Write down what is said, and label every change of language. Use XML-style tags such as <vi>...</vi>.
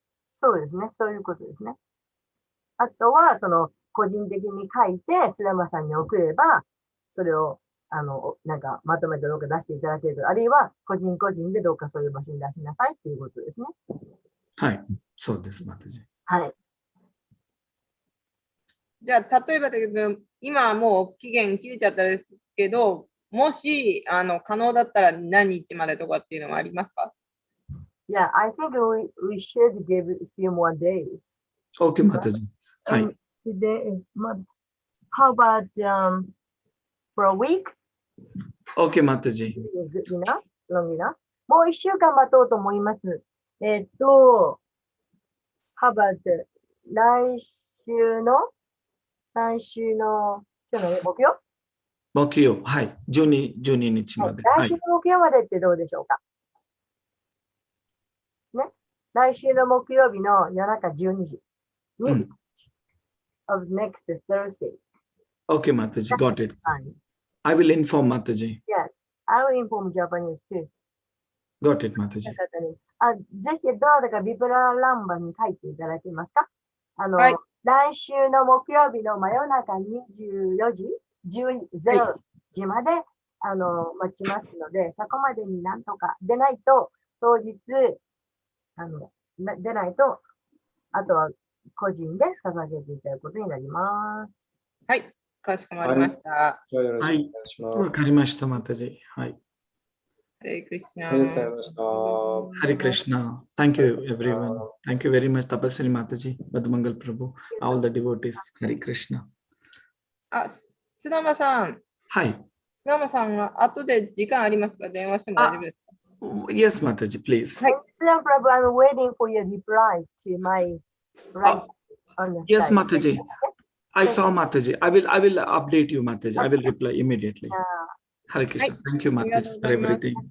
<ja>そうですね、そういうことですね。あとは個人的に書いて須山さんに送ればそれをなんかまとめてどうか出していただける、あるいは個人でどうかそういう場所に出しなさいっていうことですね。はい、そうです、Mataji。はい。じゃあ例えばだけど今はもう期限切れちゃったですけど、もし可能だったら何日までとかっていうのはありますか？</ja> <en>Yeah, I think we should give a few more days. Okay, Mataji. Hi. Today, how about for a week? Okay, Mataji. Good enough? Long enough?</en> <ja>もう1週間待とうと思います。</ja> <en>how about</en> <ja>来週の今日の木曜？はい。12日まで。来週の木曜までってどうでしょうか？来週の木曜日の夜中12時に、</ja> <en>of next Thursday. Okay, Mataji, got it. Fine. I will inform Mataji. Yes, I will inform Japanese too. Got it, Mataji.</en> <ja>ぜひどなたかビブラ欄番に書いていただけますか？はい。来週の木曜日の真夜中24時、0時まで、待ちますので、そこまでになんとか出ないと、当日、出ないと、あとは個人で捧げていただくことになります。はい。かしこまりました。じゃあよろしくお願いします。わかりました、Mataji. はい。</ja> <en>Hare Krishna.</en> <ja>ありがとうございました。</ja> <en>Hare Krishna. Thank you, everyone. Thank you very much, Tapasri Mataji, Madhumangal Prabhu, all the devotees. Hare Krishna.</en> <ja>あ、須山さん。はい。須山さんは後で時間ありますか？電話しても大丈夫ですか？</ja> <en>Yes, Mataji, please. Sri Prabhu, I'm waiting for your reply to my right on the Yes, side. Mataji. I saw Mataji. I will update you, Mataji. I will reply immediately. Hare Krishna. Thank you, Mataji, for everything.</en>